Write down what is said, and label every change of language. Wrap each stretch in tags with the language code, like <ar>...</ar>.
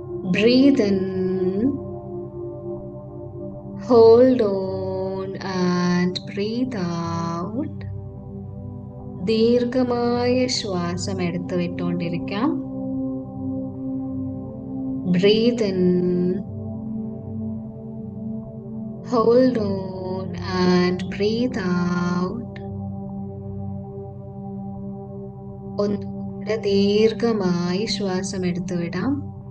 <en>Breathe in, hold on and breathe out.</en> <ml>ദീർഘമായ ശ്വാസം എടുത്തു വിട്ടുകൊണ്ടിരിക്കാം.</ml> <en>Breathe in, hold on and breathe out.</en> <ml>ഒന്നുകൂടെ ദീർഘമായി ശ്വാസം എടുത്തു വിടാം.</ml>